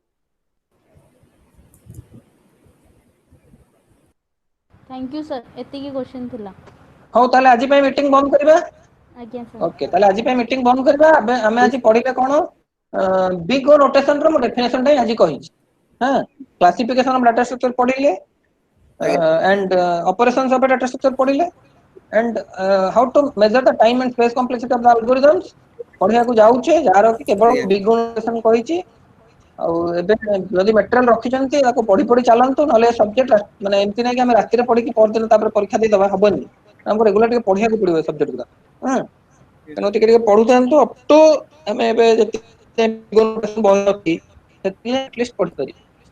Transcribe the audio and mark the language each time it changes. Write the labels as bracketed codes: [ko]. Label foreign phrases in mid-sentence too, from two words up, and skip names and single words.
[en] thank you sir, [or] ଏତିକି କ୍ୱେଶ୍ଚନ୍ ଥିଲା। ହଉ ତାହେଲେ ଆଜି ପାଇଁ ମିଟିଂ ବନ୍ଦ କରିବା। ଆଜ୍ଞା ସାର୍। ଓକେ, ତାହେଲେ ଆଜି ପାଇଁ ମିଟିଂ ବନ୍ଦ କରିବା। ଆମେ ଆଜି ପଢିଲେ କଣ? [en] Big O notation [or] ର ମୁଁ ଡେଫିନେସନ ଟା ଆଜି କହିଛି। [en] classification of data structure ପଢିଲେ, and operations of a data structure ପଢିଲେ, and how to measure the time and space complexity of the algorithms [or] ପଢିବାକୁ ଯାଉଛେ, ଯାହାର କି କେବଳ [en] Big O notation କହିଛି। [or] ଆଉ ଏବେ ଯଦି ମେଟେରିଆଲ ରଖିଛନ୍ତି ତାକୁ ପଢି ପଢି ଚାଲନ୍ତୁ, ନହେଲେ ସବଜେକ୍ଟ ମାନେ ଏମିତି ନାହିଁ କି ଆମେ ରାତିରେ ପଢିକି ପରଦିନ ତାପରେ ପରୀକ୍ଷା ଦେଇଦବା, ହବନି। ଆମକୁ ରେଗୁଲାର ଟିକେ ପଢିବାକୁ ପଡିବ ସବଜେକ୍ଟ ଗୁଡା। ତେଣୁ ଟିକେ ଟିକେ ପଢୁଥାନ୍ତୁ, [en] up to [or] ଆମେ ଏବେ ସେତିକି ଆଟଲିଷ୍ଟ ପଢିପାରିବେ ହେଲା।